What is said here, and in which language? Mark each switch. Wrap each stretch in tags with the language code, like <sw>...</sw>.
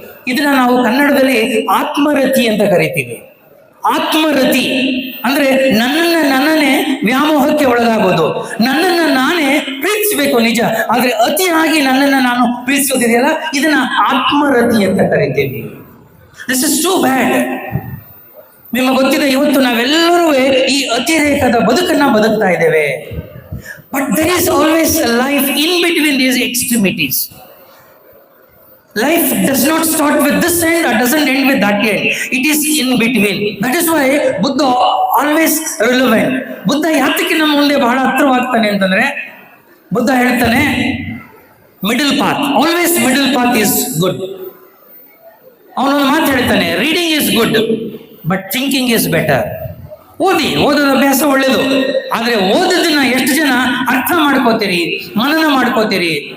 <kn>ಇದನ್ನ ನಾವು ಕನ್ನಡದಲ್ಲಿ ಆತ್ಮರತಿ ಅಂತ ಕರಿತೀವಿ. ಆತ್ಮರತಿ ಅಂದ್ರೆ ನನ್ನನ್ನೇ ವ್ಯಾಮೋಹಕ್ಕೆ ಒಳಗಾಗೋದು, ನನ್ನನ್ನು ನಾನೇ ಪ್ರೀತಿಸಬೇಕು ನಿಜ, ಆದ್ರೆ ಅತಿಯಾಗಿ ನನ್ನನ್ನು ನಾನು ಪ್ರೀತಿಸೋದಿದೆಯಲ್ಲ, ಇದನ್ನ ಆತ್ಮರತಿ ಅಂತ ಕರಿತೀವಿ.</kn> <en>This is too bad.</en> <kn>ನಿಮಗೆ ಗೊತ್ತಿದೆ, ಇವತ್ತು ನಾವೆಲ್ಲರೂ ಈ ಅತಿರೇಕದ ಬದುಕನ್ನ ಬದುಕ್ತಾ ಇದ್ದೇವೆ.</kn> <en>But there is always a life in between these extremities. Life does not start with this end or doesn't end with that end. It is in between. That is why Buddha always relevant.</en> <kn>Buddha ಯಾತಕ್ಕೆ ನಮ್ಮ ಮುಂದೆ ಬಹಳ ಹತ್ರವಾಗ್ತಾನೆ ಅಂತಂದ್ರೆ, ಬುದ್ಧ ಹೇಳ್ತಾನೆ</kn> <en>Middle path, always middle path is good.</en> <kn>ಅವನೊಂದು ಮಾತು ಹೇಳ್ತಾನೆ,</kn> <en>Reading is good but thinking is better.</en> <kn>ಓದೋದ ಅಭ್ಯಾಸ ಒಳ್ಳೇದು, ಆದ್ರೆ ಓದೋದನ್ನ ಎಷ್ಟು ಜನ ಅರ್ಥ ಮಾಡ್ಕೋತೀರಿ, ಮನನ ಮಾಡ್ಕೋತೀರಿ?</kn>